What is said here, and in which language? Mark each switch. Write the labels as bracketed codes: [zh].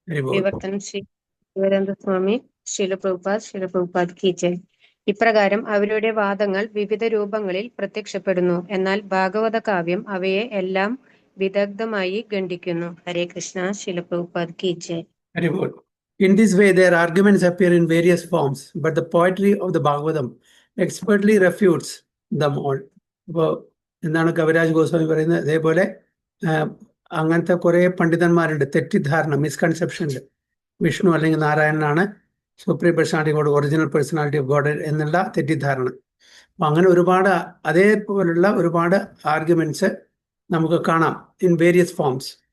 [ml] വിവർത്തനം ശ്രീ ശിവാനന്ദ സ്വാമി ശിലപ്രഭുപാദ് കി ജയ്. ഇപ്രകാരം അവരുടെ വാദങ്ങൾ വിവിധ രൂപങ്ങളിൽ പ്രത്യക്ഷപ്പെടുന്നു. എന്നാൽ ഭാഗവത കാവ്യം അവയെ എല്ലാം വിദഗ്ധമായി ഖണ്ഡിക്കുന്നു. ഹരേ കൃഷ്ണ. ശിലപ്രഭുപാദ് കി ജയ്. [en] Very good. In this way, their arguments appear in various forms, but the poetry of the Bhagavatam expertly refutes them all. [ml] ഇപ്പോൾ എന്താണ് കവിരാജ് ഗോസ്വാമി പറയുന്നത്? അതേപോലെ അങ്ങനത്തെ കുറേ പണ്ഡിതന്മാരുണ്ട്, തെറ്റിദ്ധാരണ, മിസ്കൺസെപ്ഷനിൽ വിഷ്ണു അല്ലെങ്കിൽ നാരായണനാണ് supreme personality God, original personality of God എന്നുള്ള തെറ്റിദ്ധാരണ. അപ്പം അങ്ങനെ ഒരുപാട് അതേപോലുള്ള ഒരുപാട് ആർഗ്യുമെന്റ്സ് നമുക്ക് കാണാം [en] In various forms.